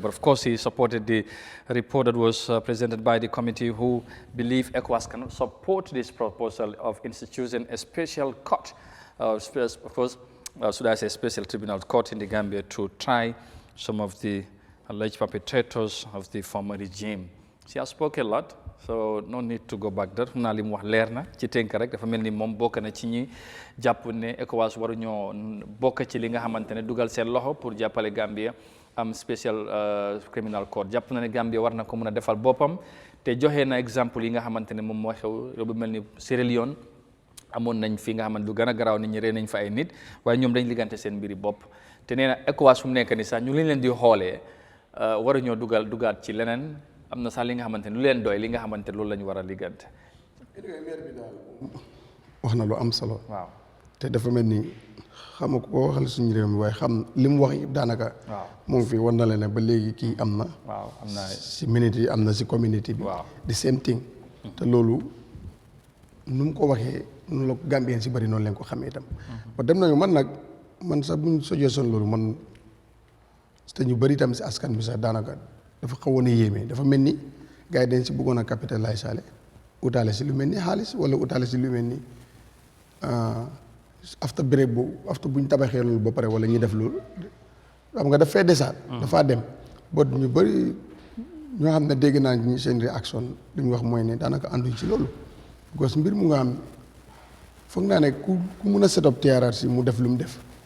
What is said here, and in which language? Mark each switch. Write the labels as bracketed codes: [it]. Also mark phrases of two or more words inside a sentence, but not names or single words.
[en] But of course, he supported the report that was presented by the committee, who believe Ecowas cannot support this proposal of instituting a special court of course, should I say special tribunal court in the Gambia to try some of the alleged perpetrators of the former regime. She has spoken a lot, so no need to go back there. [wo] Naa li mu wax leer na ci tënk rek dafa mel ni moom bokk na ci ñi jàpp ne ECOWAS waruñoo bokk ci li nga xamante ne dugal seen loxo pour jàppale Gambia am [en] special criminal court. [wo] Jàpp na ne Gambia war na ko mën a defal boppam te joxe na exemple yi nga xamante ne moom moo xew réew bu mel ni Sierra Leone amoon nañ fi nga xamante lu gën a garaaw nit ñi rey nañ fa ay nit waaye ñoom dañ liggante seen mbiri bopp te nee na ECOWAS fu mu nekk ni sax ñu leen di xoolee waruñoo dugaat ci leneen am na sax li nga xamante ne lu leen doy li nga xamante loolu la ñu war a liggante. wax na lu am solo. waaw te dafa mel ni xam nga ko waxal suñu réew mi waaye xam li mu wax yëpp daanaka. waaw mu ngi fi wan na leen ne ba léegi kii am na. waaw am na si minute yi am na si community bi. waaw [en] the same thing. [wo] te loolu nu mu ko waxee noonu la Gambien si bëri noonu leen ko xamee itam. ba dem nañu man sax buñ sojee son loolu man te ñu bëri itam si askan bi sax daanaka dafa xawoon a yéeme dafa mel ni gars yi dañ si bëggoon a capitaliser saale utaale si lu mel ni xaalis wala utaale si lu mel ni [en] after break [wo] boobu after buñ tabaxee loolu ba pare wala ñuy def loolu xam nga daf fee desaat. dafaa dem ba ñu bëri ñoo xam ne dégg naa ñu seen réaction li ñu wax mooy ne daanaka ànduñ ci loolu parce que mbir mu nga xam foog naa ne ku mun a [en] set up [wo] TRRC mu def lu mu def